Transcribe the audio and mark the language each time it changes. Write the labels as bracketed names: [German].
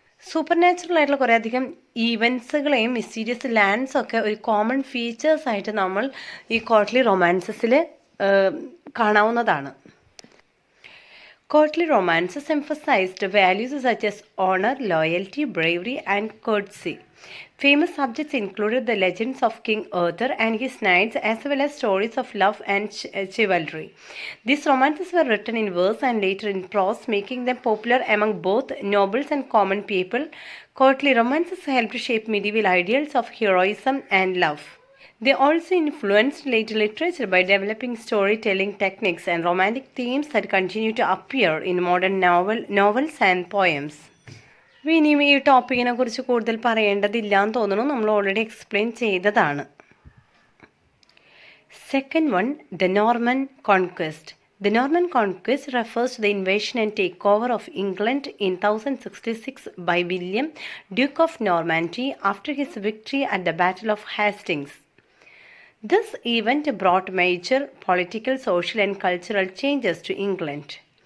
[Malayalam] Super natural ആയിട്ടുള്ള കുറേ അധികം ഈവൻസുകളെയും മിസ്റ്റീരിയസ് ലാൻഡ്സൊക്കെ ഒരു കോമൺ ഫീച്ചേഴ്സായിട്ട് നമ്മൾ ഈ കോട്ട്ലി റൊമാൻസസിൽ കാണാവുന്നതാണ്. [English] Courtly romances emphasized values such as honor, loyalty, bravery, and courtesy. Famous subjects included the legends of King Arthur and his knights, as well as stories of love and chivalry. These romances were written in verse and later in prose, making them popular among both nobles and common people. Courtly romances helped shape medieval ideals of heroism and love. They also influenced later literature by developing storytelling techniques and romantic themes that continue to appear in modern novels and poems. [Malayalam] ഇനിയും ഈ ടോപ്പിക്കിനെ കുറിച്ച് കൂടുതൽ പറയേണ്ടതില്ല എന്ന് തോന്നുന്നു, നമ്മൾ already explain ചെയ്തതാണ്. [English] Second one, the Norman conquest. The Norman conquest refers to the invasion and takeover of England in 1066 by William, Duke of Normandy, after his victory at the Battle of Hastings. This event brought major political, social, and cultural changes to England.